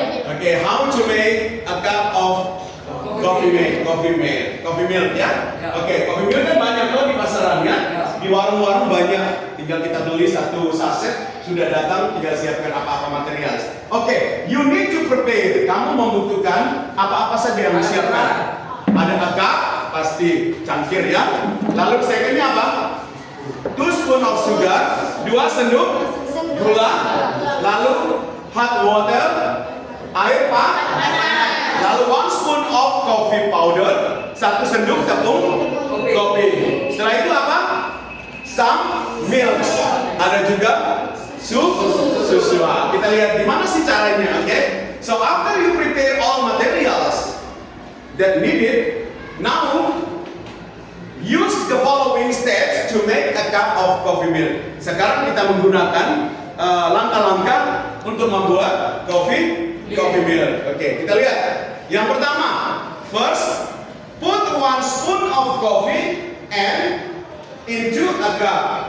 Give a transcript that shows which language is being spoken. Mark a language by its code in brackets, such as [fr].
[en] Okay, how to make a cup of coffee milk ya? [id] Oke, coffee milk kan banyak loh di pasaran ya. Di warung-warung banyak. Tinggal kita beli 1 saset, sudah datang, tinggal siapkan apa-apa material. Oke, [en] you need to prepare. [id] Kamu membutuhkan apa-apa saja yang disiapkan. Ada a cup, pasti cangkir ya. Lalu secondnya apa? [en] 2 spoon of sugar, [id] 2 sendok gula, lalu [en] hot water, [id] air panas, lalu [en] 1 spoon of coffee powder, [id] 1 sendok tepung kopi. Setelah itu apa? [en] Some milk. [id] Ada juga susu. Kita lihat di mana sih caranya, oke? [en] So after you prepare all materials that needed, now use the following steps to make a cup of coffee milk. [id] Sekarang kita menggunakan langkah-langkah untuk membuat coffee milk. Oke, kita lihat. Yang pertama, [en] first, put 1 spoon of coffee and into a cup.